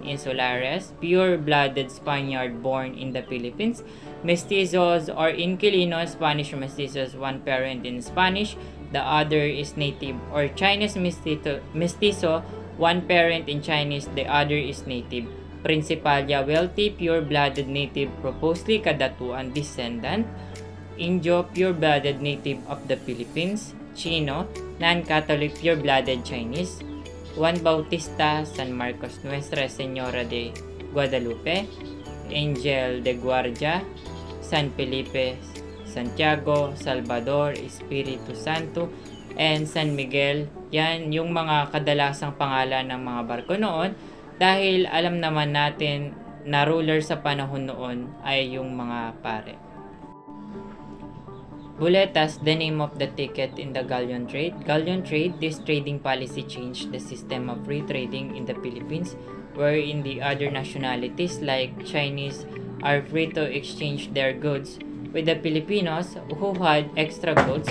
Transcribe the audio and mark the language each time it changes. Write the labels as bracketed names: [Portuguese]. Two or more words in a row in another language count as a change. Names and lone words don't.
[English] Insulares, pure-blooded Spaniard born in the Philippines. Mestizos or Inquilinos, Spanish mestizos, one parent in Spanish, the other is native, or Chinese mestizo, one parent in Chinese, the other is native. Principalia, wealthy, pure-blooded native, proposally kadatuan descendant. Indio, pure-blooded native of the Philippines. Chino, non-Catholic pure-blooded Chinese. Juan Bautista, San Marcos, Nuestra Señora de Guadalupe, Angel de Guardia, San Felipe, Santiago, Salvador, Espiritu Santo, and San Miguel. [Filipino] Yan yung mga kadalasang pangalan ng mga barko noon dahil alam naman natin na ruler sa panahon noon ay yung mga pare. [English] Buletas, the name of the ticket in the galleon trade. Galleon trade, this trading policy changed the system of free trading in the Philippines, wherein the other nationalities like Chinese are free to exchange their goods with the Filipinos who had extra goods.